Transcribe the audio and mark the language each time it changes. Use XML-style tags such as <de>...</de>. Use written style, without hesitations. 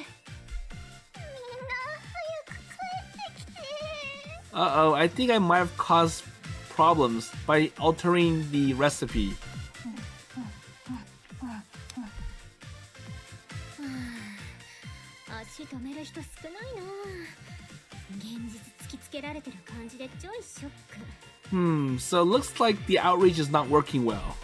<ja>みんな早く帰ってきて。</ja> <en>Uh-oh, I think I might have caused problems by altering the recipe.</en> <ja>足止める人少ないな。現実突きつけられてる感じでちょいショック。</ja> <en>So it looks like the outrage is not working well.</en>